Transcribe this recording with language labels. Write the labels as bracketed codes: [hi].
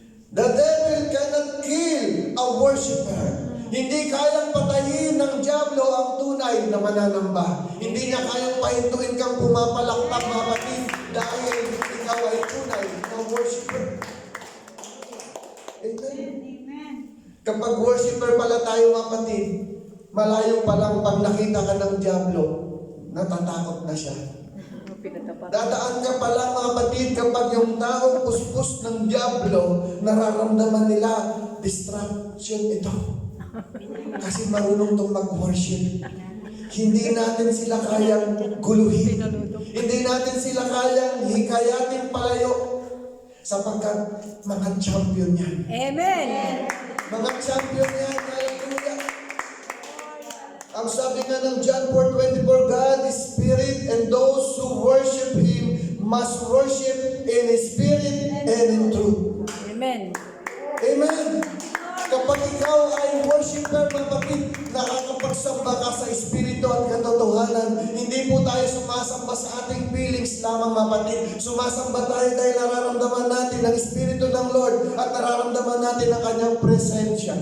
[en] The devil cannot kill a worshiper. [tl] Hindi kayang patayin ng Diablo ang tunay na mananamba. Hindi niya kayang pahintuin kang pumapalakpak, mga kapatid, dahil ikaw ay tunay na worshiper. Amen. Kapag worshiper pala tayo, mga kapatid, malayo pa lang pag nakita ka ng Diablo, natatakot na siya. Dadaan ka pa lang, mga kapatid, kapag yung taong puspos ng Diablo, nararamdaman nila, distraction ito. Kasi marunong itong mag-worship. Hindi natin sila kayang guluhin. Hindi natin sila kayang hikayatin palayo. Sapagkat mga champion yan. Amen. Mga champion yan. Hallelujah. Ang sabi nga ng John 4:24, [en] God is spirit, and those who worship Him must worship in spirit and in truth. [tl] Amen. Amen. Kapag ikaw ay worshiper, mga kapatid, nakakapagsamba ka sa espiritu at katotohanan. Hindi po tayo sumasamba sa ating feelings lamang, mga kapatid. Sumasamba tayo dahil nararamdaman natin ang espiritu ng Lord at nararamdaman natin ang kanyang presensya.